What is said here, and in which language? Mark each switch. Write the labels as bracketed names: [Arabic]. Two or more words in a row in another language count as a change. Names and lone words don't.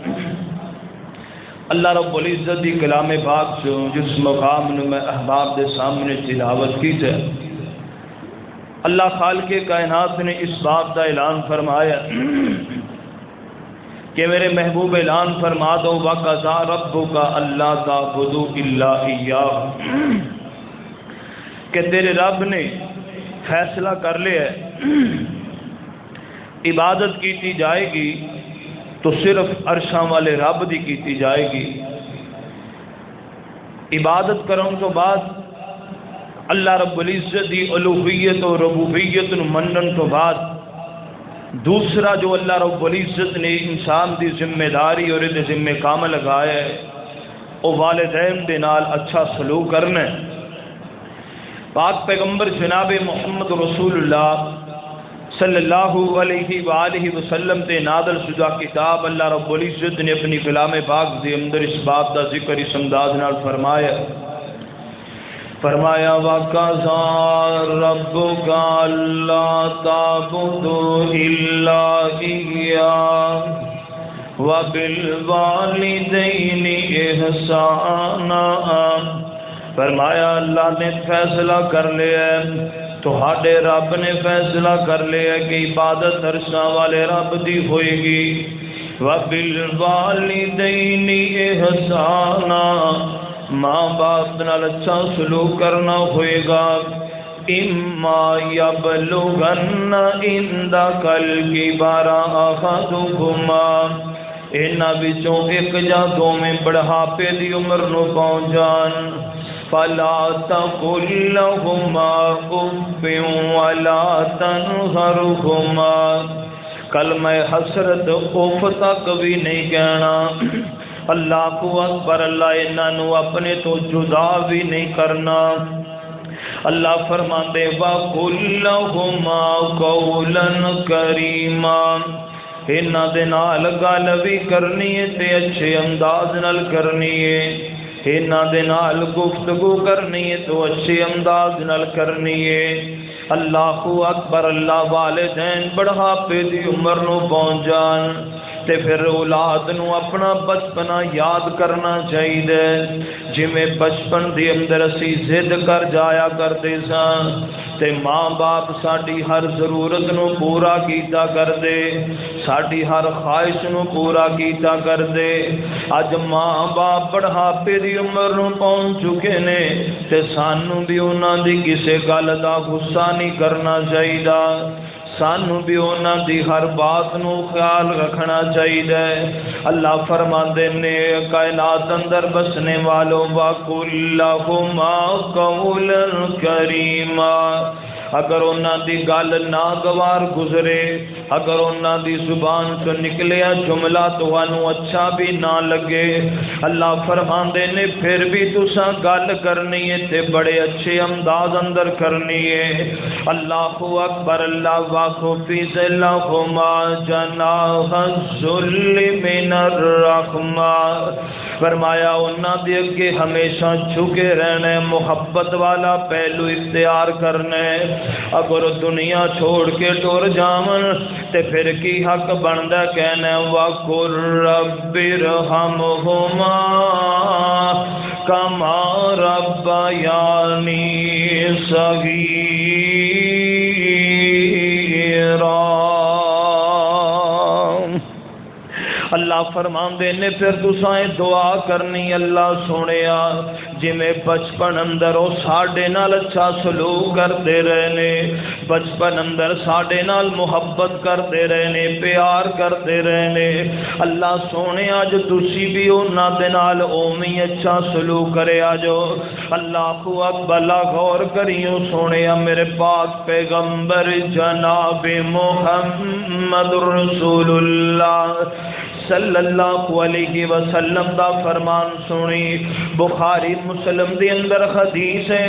[Punjabi] اللہ رب العزت دی کلام پاک جو جس مقام نے میں احباب دے سامنے تلاوت کی ہے اللہ خالق کائنات نے اس بات کا اعلان فرمایا کہ میرے محبوب اعلان فرما دو [Arabic] وَقَضَىٰ رَبُّكَ أَلَّا تَعْبُدُوا إِلَّا إِيَّاهُ [Punjabi] کہ تیرے رب نے فیصلہ کر لیا ہے عبادت کیتی جائے گی تو صرف عرشاں والے رب دی کیتی جائے گی عبادت کرن تو بعد اللہ رب العزت دی الوہیت و ربوبیت نو منن تو بعد دوسرا جو اللہ رب العزت نے انسان دی ذمہ داری اور دے ذمہ کام لگایا ہے وہ والدین دے نال اچھا سلوک کرنا ہے پاک پیغمبر جناب محمد رسول اللہ [Arabic] صلی اللہ علیہ وآلہ وسلم [Punjabi] تے نازل شدہ کتاب اللہ رب العزت نے اپنی کلام پاک دے اندر اس بات دا ذکر اس انداز نال فرمایا [Arabic] وَقَضَىٰ رَبُّكَ أَلَّا تَعْبُدُوا إِلَّا إِيَّاهُ وَبِالْوَالِدَيْنِ إِحْسَانًا [Punjabi] فرمایا اللہ نے فیصلہ کر لیا ہے، تہاڈے رب نے فیصلہ کر لیا کہ عبادت عرشاں والے رب دی ہوئے گی۔ [Arabic] وَبِالْوَالِدَيْنِ إِحْسَانًا، [Punjabi] ماں باپ نال اچھا سلوک کرنا ہوئے گا۔ [Arabic] اِمَّا يَبْلُغَنَّ عِندَكَ الْكِبَرَ أَحَدُهُمَا، [Punjabi] انہاں وچوں ایک یا دو میں بڑھاپے دی عمر نو پہنچ جان، [Arabic] فَلَا تَقُل لَّهُمَا أُفٍّ وَلَا تَنْهَرْهُمَا، [Punjabi] کلمہ حسرت اف تک بھی نہیں کہنا۔ [Arabic] اللہ اکبر، [Punjabi] اللہ انہوں اپنے تو جدا بھی نہیں کرنا۔ اللہ فرماندے [Arabic] وَقُلْ لَهُمَا قَوْلًا كَرِيمًا، [Punjabi] انہاں دے نال گل بھی کرنی ہے تے اچھے انداز نال کرنی ہے، انہاں دے نال گفتگو کرنی ہے تو اچھے انداز نال کرنی ہے۔ [Arabic] اللہ اکبر، [Punjabi] اللہ والدین بڑھاپے دی عمر نو پہنچ جان تے پھر اولاد نو اپنا بچپنا یاد کرنا چاہیے، جویں بچپن دی اندر اسی ضد کر جایا کرتے ساں تے ماں باپ ساڈی ہر ضرورت نو پورا کیتا کر دے، ساڈی ہر خواہش نو پورا کیتا کر دے۔ اج ماں باپ بڑھاپے دی عمر نو پہنچ چکے نے تے سانو بھی انہاں دی کسے گل دا غصہ نہیں کرنا چاہیے، سانو بھی انہاں دی ہر بات نو خیال رکھنا چاہیے۔ اللہ فرماندے نے کائنات اندر بسنے والوں [Arabic] وَقُلْ لَهُمَا قَوْلًا كَرِيمًا، [Punjabi] اگر انہاں دی گل ناگوار گزرے، اگر انہاں دی زبان سے نکلیا جملہ تانوں اچھا بھی نہ لگے، اللہ فرماندے نے پھر بھی تساں گل کرنی ہے تے بڑے اچھے انداز اندر کرنی ہے۔ [Arabic] اللہ اکبر، اللہ وَخْفِضْ لَهُمَا جَنَاحَ الذُّلِّ مِنَ الرَّحْمَةِ، [Punjabi] فرمایا انہاں دے اگے ہمیشہ جھکے رہنا ہے، محبت والا پہلو اختیار کرنا ہے۔ اگر دنیا چھوڑ کے ٹر جاون تے پھر کی حق بندا کہنا [Arabic] وَقُلْ رَبِّ ارْحَمْهُمَا كَمَا رَبَّيَانِي صَغِيرًا۔ [Punjabi] اللہ فرماندے نے پھر تساں دعا کرنی، اللہ سونیا جی میں بچپن اندر وہ ساڈے نال اچھا سلوک کرتے رہنے، بچپن اندر ساڈے نال محبت کرتے رہنے، پیار کرتے رہنے، اللہ سونے اج تسی بھی انہاں دے نال اوویں اچھا سلوک کرے آجو۔ [Arabic] اللہ اکبر، [Punjabi] غور کریو سونے میرے پاک پیغمبر جناب محمد رسول اللہ [Arabic] صلی اللہ علیہ وسلم [Punjabi] دا فرمان سنی، بخاری مسلم دی اندر حدیث ہے۔